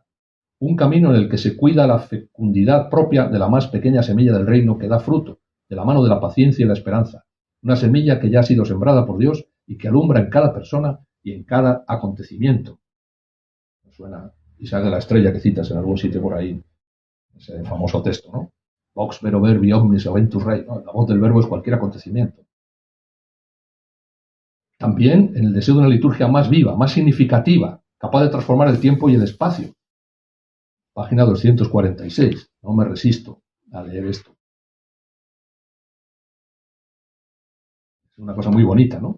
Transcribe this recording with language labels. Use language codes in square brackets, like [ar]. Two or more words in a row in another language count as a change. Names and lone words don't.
[es] Un camino en el que se cuida la fecundidad propia de la más pequeña semilla del reino que da fruto, de la mano de la paciencia y la esperanza. Una semilla que ya ha sido sembrada por Dios y que alumbra en cada persona y en cada acontecimiento. Me suena Isaac de la Estrella que citas en algún sitio por ahí, ese famoso texto, ¿no? [la] Vox vero verbi omnis eventus rei, [es] ¿no? La voz del verbo es cualquier acontecimiento. También en el deseo de una liturgia más viva, más significativa, capaz de transformar el tiempo y el espacio. Página 246. No me resisto a leer esto. Es una cosa muy bonita, ¿no?